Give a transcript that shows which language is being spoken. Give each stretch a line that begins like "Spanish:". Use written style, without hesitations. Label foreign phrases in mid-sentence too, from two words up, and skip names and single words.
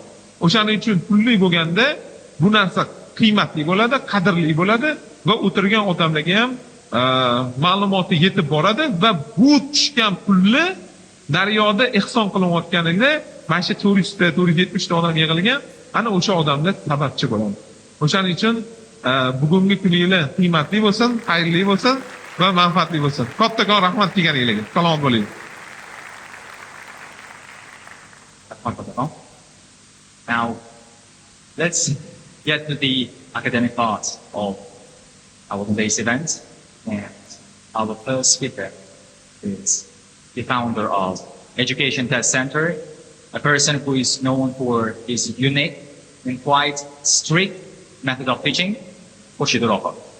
Uzbek: O'shaning uchun pulli bo'lganda bu narsa qiymatli bo'ladi, qadrli bo'ladi va o'tirgan odamlarga ham ma'lumoti yetib boradi va bu tushgan pulni daryoda ehson qilinayotganida mana shu 470 ta odam yig'ilgan, ana o'sha odamlar sababchi bo'ladi. O'shaning uchun bugungi kuninglar qiymatli bo'lsin, xayrli bo'lsin va manfaatli bo'lsin. Kattakon rahmat kelganinglarga. Salom bo'ling.
English: Now, let's get to the academic part of our today's event. And our first speaker is the founder of Education Test Center, a person who is known for his unique and quite strict method of teaching, Xurshid Urokov.